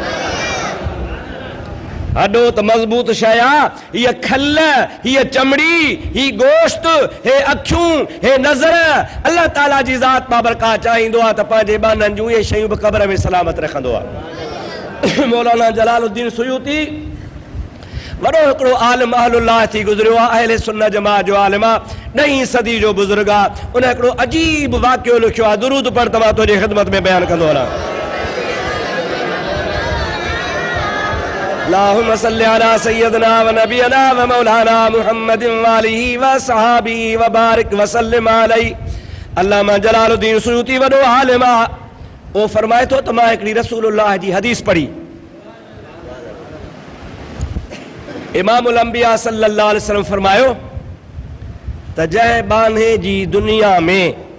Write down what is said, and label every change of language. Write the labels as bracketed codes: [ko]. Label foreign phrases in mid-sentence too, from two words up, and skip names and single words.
[sd] हॾो त मज़बूत शइ आहे, हीअ खल, हीअ चमड़ी, ही गोश्त, हे अखियूं, हे नज़र, अल्लाह ताला जी ज़ात बाबरकात चाहींदो आहे त पंहिंजे बाननि जूं इहे शयूं बि क़ब्र में सलामत रखंदो आहे। मौलाना जलालुद्दीन सुयूती वॾो हिकिड़ो आलिम अहलुल्लाह थी गुज़रियो आहे, अहले सुन्नत जमात जो आलिम आहे, 9वीं सदी जो बुज़ुर्ग आहे। उन हिकिड़ो अजीब वाक़ियो लिखियो आहे, दुरूद पढ़ त मां तुंहिंजी ख़िदमत में बयानु कंदो वञा। [ar] اللهم صل على سيدنا ونبينا ومولانا محمد وآله وصحبه وبارك وسلم عليه. [sd] अल्लामा जलालुद्दीन सुयूती वॾो आलिम आहे, उहो फरमाए थो त मां हिकिड़ी रसूलुल्लाह जी हदीस पढ़ी। इमामुल अंबिया [ar] صلى الله عليه وسلم [sd] फरमायो त जंहिं बाने जी दुनिया में